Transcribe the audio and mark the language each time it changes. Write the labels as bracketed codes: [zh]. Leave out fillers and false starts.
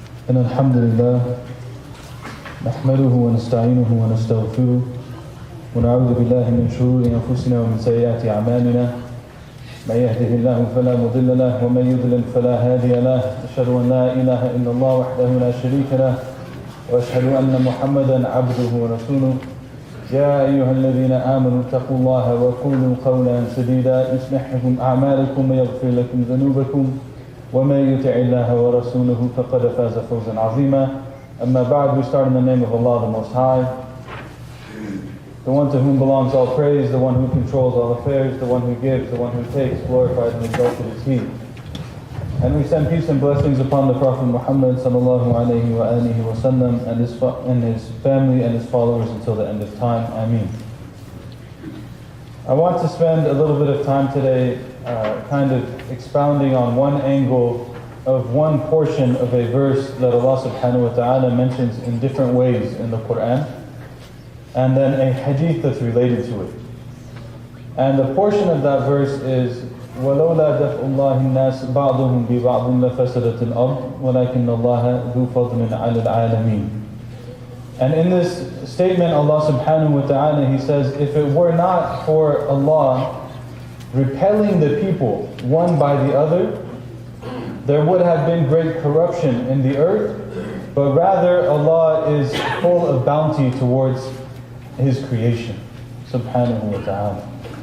[ar] إن الحمد لله نحمده ونستعينه ونستغفره ونعوذ بالله من شرور أنفسنا ومن سيئات أعمالنا من يهده الله فلا مضل له ومن يضلل فلا هادي له أشهد أن لا إله إلا الله وحده لا شريك له وأشهد أن محمدا عبده ورسوله يا أيها الذين آمنوا اتقوا الله وقولوا قولا سديدا يصلح لكم أعمالكم ويغفر لكم ذنوبكم ومن يطع الله ورسوله فقد فاز فوزا عظيما. أما بعد, [en] we start in the name of Allah the Most High, the one to whom belongs all praise, the one who controls all affairs, the one who gives, the one who takes, glorified and exalted is He. And we send peace and blessings upon the Prophet Muhammad sallallahu alayhi wa alihi wa sallam and his family and his followers until the end of time. Ameen. I want to spend a little bit of time today kind of expounding on one angle of one portion of a verse that Allah subhanahu wa ta'ala mentions in different ways in the Quran, and then a hadith that's related to it. And the portion of that verse is [ar] وَلَوْلَا دَفْءُ اللَّهِ النَّاسِ بَعْضُهُمْ بِبَعْضٍ لَفَسَدَتِ الْأَرْضُ وَلَكِنَّ اللَّهَ ذُو فَضْلٍ عَلَى الْعَالَمِينَ. [en] And in this statement, Allah subhanahu wa ta'ala, He says, if it were not for Allah repelling the people one by the other, there would have been great corruption in the earth, but rather Allah is full of bounty towards His creation, subhanahu wa ta'ala.